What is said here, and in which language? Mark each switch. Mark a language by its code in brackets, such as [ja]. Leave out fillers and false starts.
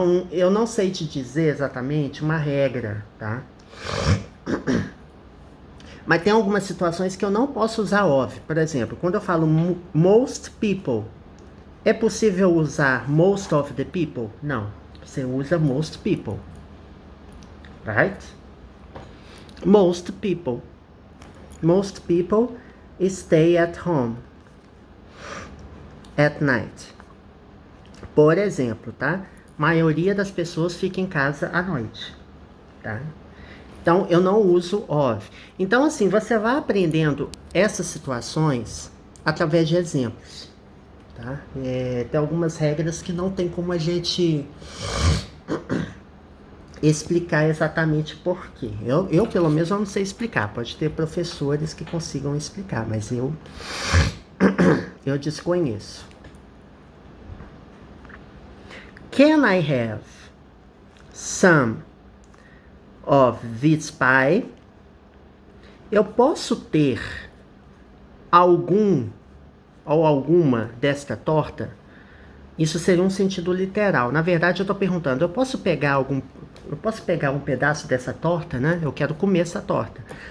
[pt] Eu não sei te dizer exatamente uma regra, tá? Mas tem algumas situações que eu não posso usar of. Por exemplo, quando eu falo [en] most people, [pt] é possível usar [en] most of the people? [pt] Não. Você usa [en] most people. Right? Most people. Most people stay at home at night. [pt] Por exemplo, tá? Maioria das pessoas fica em casa à noite, tá? Então, eu não uso of. Então, assim, você vai aprendendo essas situações através de exemplos, tá? Tem algumas regras que não tem como a gente explicar exatamente por quê. Eu, pelo menos, não sei explicar. Pode ter professores que consigam explicar, mas eu desconheço. [en] Can I have some of this pie? [pt] Eu posso ter algum ou alguma desta torta? Isso seria um sentido literal. Na verdade, eu estou perguntando, eu posso pegar um pedaço dessa torta, né? Eu quero comer essa torta.